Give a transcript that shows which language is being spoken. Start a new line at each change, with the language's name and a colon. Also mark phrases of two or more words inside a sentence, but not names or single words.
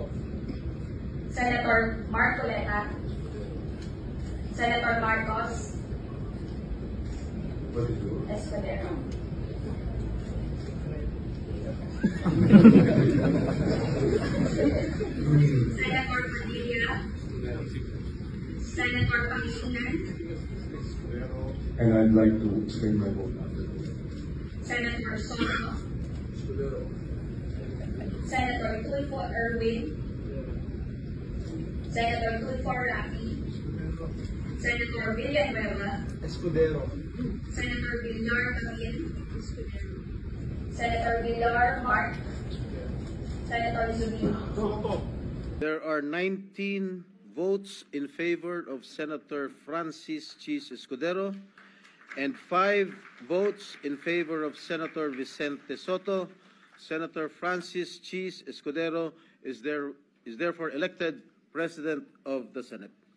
English: Senator Marcoleta, Senator Marcos, Escudero. Senator Padilla, Senator Pangilinan, And I'd like to explain my vote now. Senator Soto, Senator Tulfo Erwin, Senator Tulfo Rafi, Senator Villanueva, Escudero. Senator Villar Camille, Senator Villar Mark, Senator Zubino. There are 19 votes in favor of Senator Francis Chis Escudero and 5 votes in favor of Senator Vicente Soto. Senator Francis Chis Escudero is therefore elected President of the Senate.